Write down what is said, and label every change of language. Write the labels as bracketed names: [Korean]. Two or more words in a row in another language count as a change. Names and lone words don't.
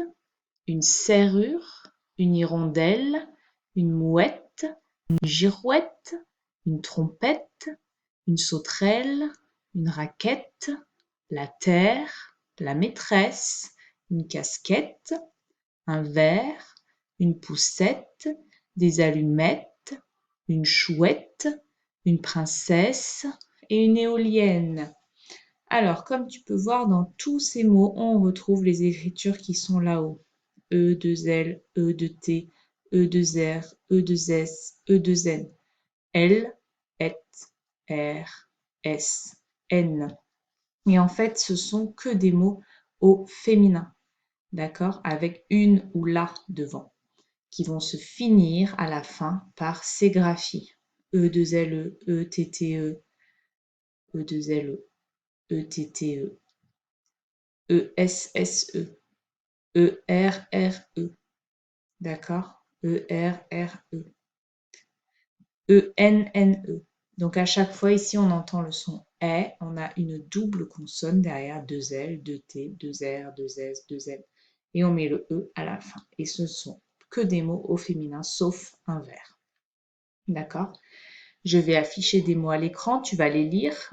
[French] une serrure, une hirondelle, une mouette, une girouette, une trompette, une sauterelle, une raquette, la terre, la maîtresse, une casquette, un verre, une poussette, des allumettes, une chouette, une princesse et une éolienne. Alors, comme tu peux voir, dans tous ces mots, on retrouve les écritures qui sont là-haut. E, 2 L, E, 2 T, E, 2 R, E, 2 S, E, 2 N. L, Et, R, S, N. Et en fait, ce sont que des mots au féminin, d'accord, avec une ou la devant, qui vont se finir à la fin par ces graphies. E, 2 L, E, T, T, E, E, 2 L, E, T, T, E, E, S, S, E, E, R, R, E, d'accord, E, R, R, E, E, N, N, E. Donc à chaque fois ici on entend le son est, on a une double consonne derrière 2 L, 2 T, 2 R, 2 S, 2 N et on met le E à la fin. Et ce sont que des mots au féminin sauf un vers. D'accord? Je vais afficher des mots à l'écran, tu vas les lire.